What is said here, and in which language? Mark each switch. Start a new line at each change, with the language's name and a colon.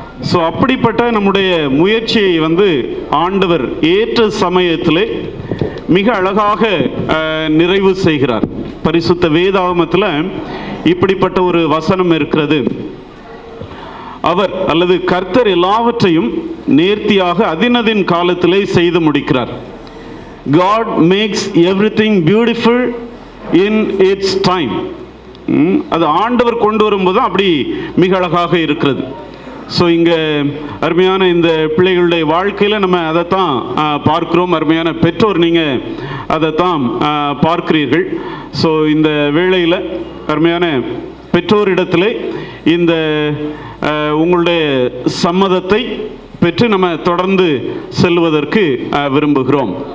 Tamil: So அப்படிப்பட்ட நம்முடைய முயற்சியை வந்து ஆண்டவர் ஏற்ற சமயத்தில் மிக அழகாக நிறைவு செய்கிறார். பரிசுத்த வேதாகமத்தில் இப்படிப்பட்ட ஒரு வசனம் இருக்கிறது. அவர் அல்லது கர்த்தர் எல்லாவற்றையும் நேர்த்தியாக அதினதின் காலத்திலே செய்து முடிக்கிறார்.
English: God makes everything beautiful in its time.
Tamil: அது ஆண்டவர் கொண்டு வரும்போது அப்படி மிக அழகாக இருக்கிறது. ஸோ இங்கே அருமையான இந்த பிள்ளைகளுடைய வாழ்க்கையில் நம்ம அதைத்தான் பார்க்கிறோம். அருமையான பெற்றோர் நீங்கள் அதைத்தான் பார்க்கிறீர்கள். ஸோ இந்த வேளையில் அருமையான பெற்றோரிடத்தில் இந்த உங்களுடைய சம்மதத்தை பெற்று நம்ம தொடர்ந்து செல்வதற்கு விரும்புகிறோம்.